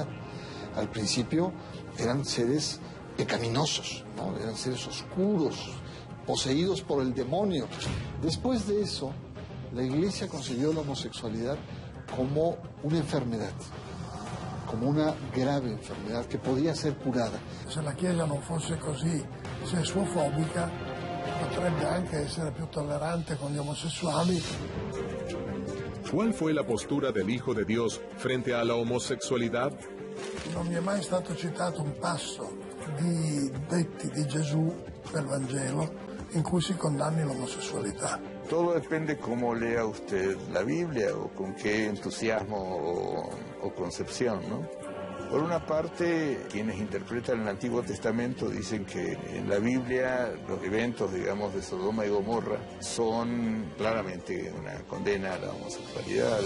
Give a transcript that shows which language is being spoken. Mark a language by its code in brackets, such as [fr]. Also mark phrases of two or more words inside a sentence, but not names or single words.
[es] Al principio eran seres pecaminosos, ¿no? Eran seres oscuros, poseídos por el demonio. Después de eso, la iglesia concibió la homosexualidad como una enfermedad, como una grave enfermedad que podía ser curada. [it] Se la Chiesa non fosse così sessuofobica, potrebbe anche essere più tollerante con gli omosessuali. [es] ¿Cuál fue la postura del Hijo de Dios frente a la homosexualidad? [it] Non mi è mai stato citato un passo di detti di Gesù del Vangelo in cui si condanni l'omosessualità. [es] Todo depende cómo lea usted la Biblia o con qué entusiasmo o concepción, ¿no? Por una parte, quienes interpretan el Antiguo Testamento dicen que en la Biblia los eventos, digamos, de Sodoma y Gomorra son claramente una condena a la homosexualidad.